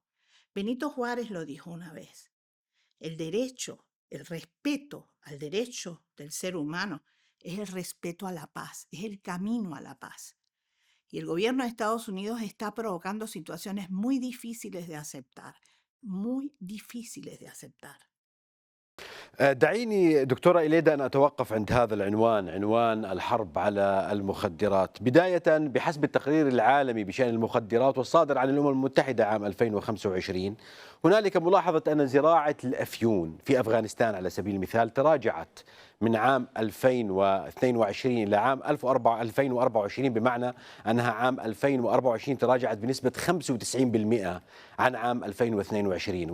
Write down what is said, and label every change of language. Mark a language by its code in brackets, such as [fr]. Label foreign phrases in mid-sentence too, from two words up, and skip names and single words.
[es] Benito Juárez lo dijo una vez, el derecho, el respeto al derecho del ser humano es el respeto a la paz, es el camino a la paz. Y el gobierno de Estados Unidos está provocando situaciones muy difíciles de aceptar, muy difíciles de aceptar. [ar] دعيني دكتورة إليدا أن أتوقف عند هذا العنوان، عنوان الحرب على المخدرات. بداية، بحسب التقرير العالمي بشأن المخدرات والصادر عن الأمم المتحدة عام 2025، هنالك ملاحظة أن زراعة الأفيون في أفغانستان على سبيل المثال تراجعت من عام 2022 إلى عام 2024، بمعنى أنها عام 2024 تراجعت بنسبة 95% عن عام 2022.